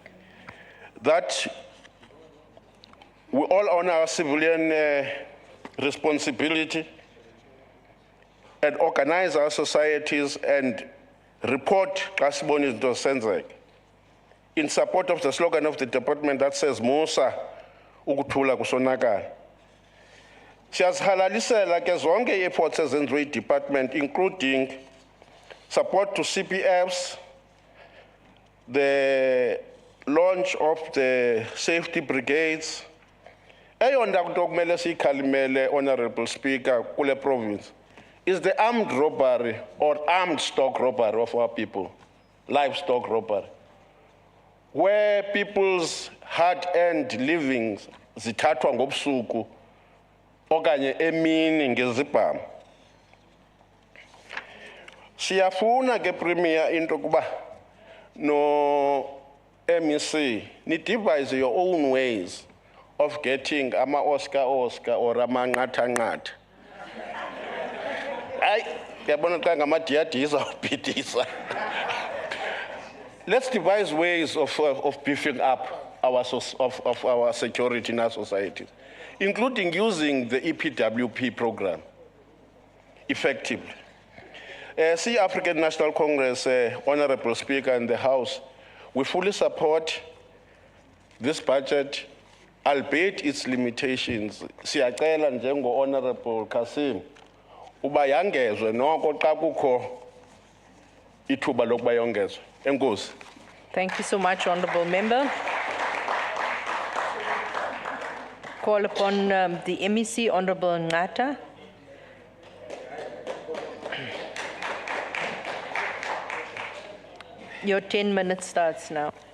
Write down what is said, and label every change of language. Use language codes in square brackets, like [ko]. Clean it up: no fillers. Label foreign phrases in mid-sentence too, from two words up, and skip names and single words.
[en] That we all own our civilian responsibility and organize our societies and report in support of the slogan of the department that says [xh] Musa ukuthula kusonakala. Siyazihalalisela ke zonke efforts ezenziwe department, [en] including support to CPFs, the launch of the safety brigades. [xh] Eyona nto kumele siyikhalimele, [en] Honorable Speaker, kule province is the armed robbery or armed stock robbery of our people, livestock robbery, where people's hard-earned livings [xh] zithathwa ngobusuku okanye emini ngezibhamu. Siyafuna ke Premier into kuba no MEC ni [en] devise your own ways of getting Oscar or [xh] amanqatha-nqatha. [en] Let's devise ways of beefing up our security in our society, including using the EPWP program effectively. See African National Congress, Honorable Speaker, and the House, we fully support this budget, albeit its limitations. [xh] Siyacela njengo Honorable Kasim uba yangezwe noko xa kukho ithuba lokuba yongezwe. Enkosi. [en] Thank you so much, Honorable Member. Call upon the MEC, Honorable Ngata. Your 10 minutes starts now.